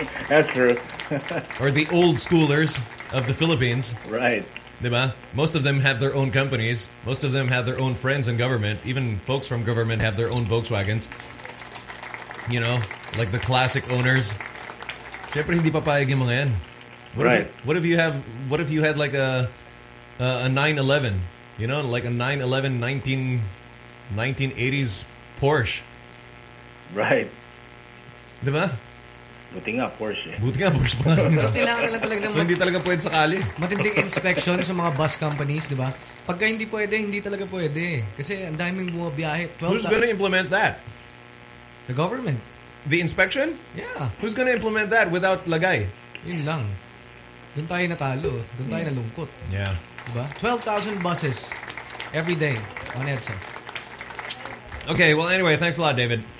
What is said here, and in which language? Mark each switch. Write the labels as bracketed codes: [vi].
[en] That's true. Or the old schoolers of the Philippines. Right. [tl] Diba? [en] Most of them have their own companies. Most of them have their own friends in government. Even folks from government have their own Volkswagens. You know, like the classic owners. [tl] Siyempre hindi papayag yung mga yan. [en] Right. What if you had like a 911? You know, like a 911 1980s Porsche. Right. [tl] Diba? Buti nga Porsche. Hindi talaga pwede sakali. Matinding inspection sa mga bus companies, diba? Pagka hindi pwede, hindi talaga pwede. Kasi ang daming bumabiyahe. [en] Who's gonna implement that? The government. The inspection? Yeah. Who's gonna implement that without lagay? [tl] Yun lang. Doon tayo natalo. Doon tayo nalungkot. [en] Yeah. Diba? 12,000 buses every day on EDSA. Okay, well anyway, thanks a lot, David.